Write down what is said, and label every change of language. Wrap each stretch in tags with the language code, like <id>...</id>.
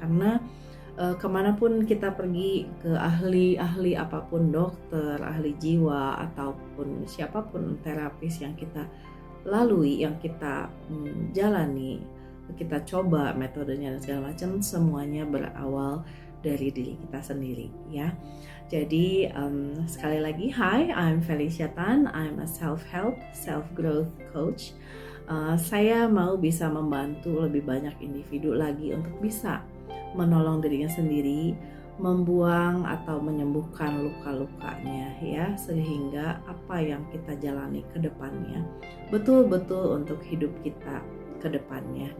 <id>Karena kemanapun kita pergi, ke ahli apapun, dokter, ahli jiwa, ataupun siapapun terapis yang kita lalui, yang kita jalani, kita coba metodenya dan segala macam, semuanya berawal dari diri kita sendiri ya. Jadi sekali lagi,</id> <en>hi, I'm Felicia Tan, I'm a self-help, self-growth coach.</en> <id>Saya mau bisa membantu lebih banyak individu lagi untuk bisa menolong dirinya sendiri, membuang atau menyembuhkan luka-lukanya ya, sehingga apa yang kita jalani ke depannya betul-betul untuk hidup kita ke depannya.</id>